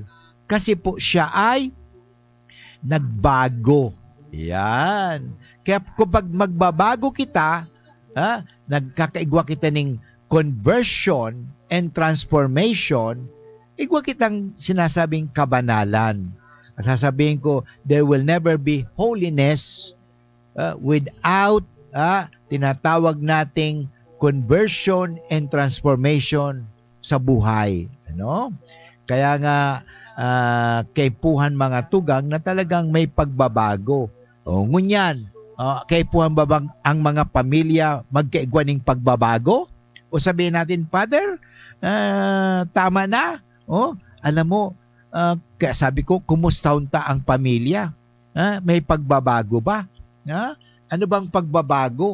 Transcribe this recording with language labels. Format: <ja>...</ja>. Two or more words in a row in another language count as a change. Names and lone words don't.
<tl>Kasi po siya ay nagbago. Yan.</tl> <bik>Kaya kapag magbabago kita, nagkakaigwa kita ng</bik> <en>conversion and transformation,</en> <bik>igwa kitang sinasabing kabanalan.</bik> <tl>At sasabihin ko,</tl> <en>there will never be holiness without</en> <tl>tinatawag nating</tl> <en>conversion and transformation</en> <tl>sa buhay. Ano?</tl> <bik>Kaya nga, kaipuhan mga tugang na talagang may pagbabago. Ngunyan, kaipuhan ba bang ang mga pamilya magkaigwa ng pagbabago?</bik> <tl>O sabihin natin, Father, tama na. Alam mo, kaya sabi ko, kumusta unta ang pamilya? May pagbabago ba? Ano bang pagbabago?</tl>